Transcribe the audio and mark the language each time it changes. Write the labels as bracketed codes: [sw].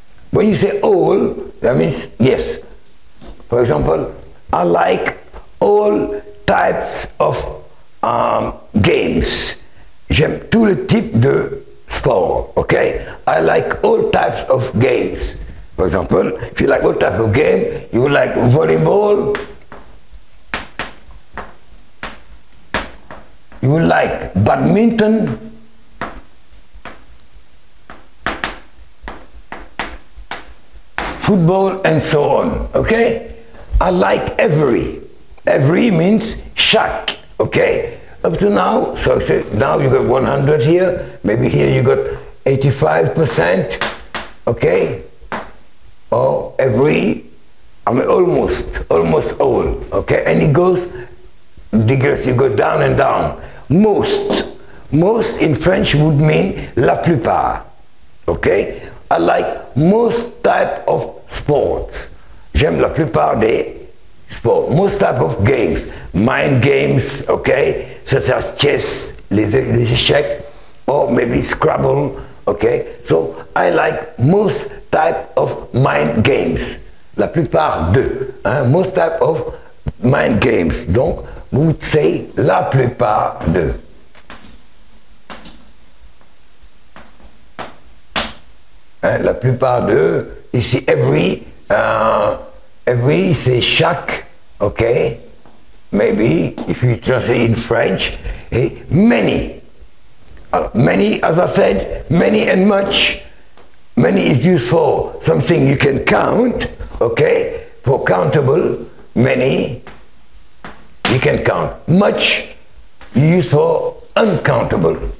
[en] When you say all, that means yes. For example, I like all types of games. [fr] J'aime tous les types de sport, okay? [en] I like all types of games. For example, if you like all types of game, you will like volleyball, you will like badminton, football, and so on, okay? I like every. Every means chaque, okay? Up to now, so now you got 100 here, maybe here you got 85%, okay? Or every, I mean almost all, okay? And it goes, degrees, you go down and down. Most in French would mean [fr] la plupart, [en] okay? I like most type of sports. [fr] J'aime la plupart des sports. [en] Most type of games. Mind games, okay? Such as chess, [fr] les échecs, [en] or maybe Scrabble, okay? So I like most type of mind games. [fr] La plupart de. [en] Most type of mind games. [fr] Donc, [en] we would say [fr] la plupart de. La plupart de, ici every c'est chaque, okay? [en] Maybe if you translate in French, many. Many, as I said, many and much. Many is used for something you can count, okay? For countable, many, you can count. Much, you use for uncountable.